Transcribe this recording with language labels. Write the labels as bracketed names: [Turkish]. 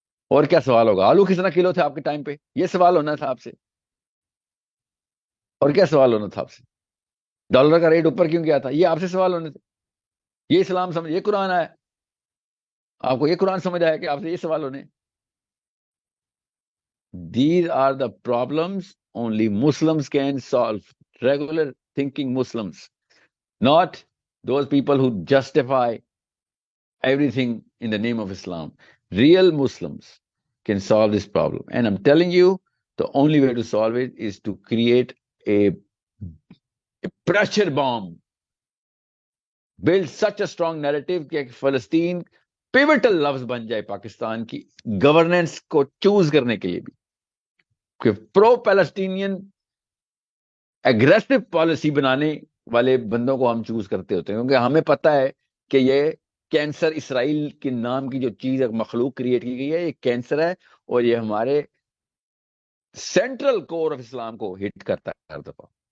[Urdu] اور کیا سوال ہوگا؟ آلو کتنا کلو تھے آپ کے ٹائم پہ؟ یہ سوال ہونا تھا آپ سے. اور کیا سوال ہونا تھا آپ سے؟ ڈالر کا ریٹ اوپر کیوں گیا تھا؟ یہ آپ سے سوال ہونے تھے. یہ اسلام سمجھ، یہ قرآن آیا، آپ کو یہ قرآن سمجھ آیا کہ آپ سے یہ سوال ہونے. [English] These are the problems only Muslims can solve. Regular thinking Muslims, not those people who justify everything in the name of Islam. Real Muslims can solve this problem. And I'm telling you, the only way to solve it is to create a pressure bomb. Build such a strong narrative [Urdu] کہ فلسطین pivotal لفظ بن جائے پاکستان کی governance کو choose کرنے کے لیے بھی، کہ پرو پیلسٹینین اگریسو پالیسی بنانے والے بندوں کو ہم چوز کرتے ہوتے ہیں، کیونکہ ہمیں پتہ ہے کہ یہ کینسر، اسرائیل کے نام کی جو چیز مخلوق کریٹ کی گئی ہے، یہ کینسر ہے، اور یہ ہمارے سینٹرل کور آف اسلام کو ہٹ کرتا ہے ہر دفعہ.